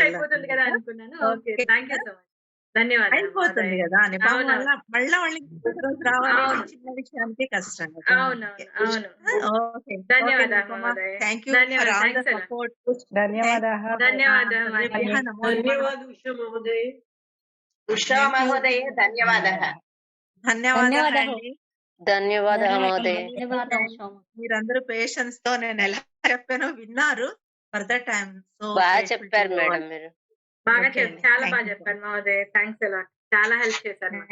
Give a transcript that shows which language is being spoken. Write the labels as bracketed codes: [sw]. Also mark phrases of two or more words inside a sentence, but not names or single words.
[te] అయిపోతుంది కదా అన్నమాట. అనుకున్నాను. ఓకే. ఓకే. [en] thank you so much. ధన్యవాదాలు [te] అయిపోతుంది మహోదయ. గదా! అని. పాపం అవునవును. మళ్ళా వాళ్ళకి ఇంకొక రోజు రావాలి అంటే అవును. చిన్న విషయానికి కష్టం గదా! అందుకే. అవును. ఓకే. ఓకే ధన్యవాదాలు నిరుపమ. మహోదయ. [en] thank you for [te] ధన్యవాదాలు. [en] all the thanks a lot. సపోర్ట్. [sa] ధన్యవాదాः [te] ధన్యవాదాలు [sa] సర్వేభ్యः మహోదయ. నమో నమః. धन्यवाद उषा महोदय. ఉషా [en] thank you. [sa] మహోదయ ధన్యవాదः. [te] ధన్యవాదాలండి. ధన్యవాదాలు మహోదయ. ధన్యవాదాలు. మీరందరూ పేషెన్స్ తో నేను ఎలా చెప్పానో విన్నారు. [en] for that I am so [te] బాగా [en] grateful to [te] చెప్పారు [en] యూ [te] మేడం [en] ఆల్. [te] మీరు. బాగా ఓకే అండి. చాలా [en] థాంక్ [te] బాగా [en] యూ. [te] చెప్పారు మహోదయ. [en] thanks a lot. [te] చాలా హెల్ప్ చేశారు మాకు.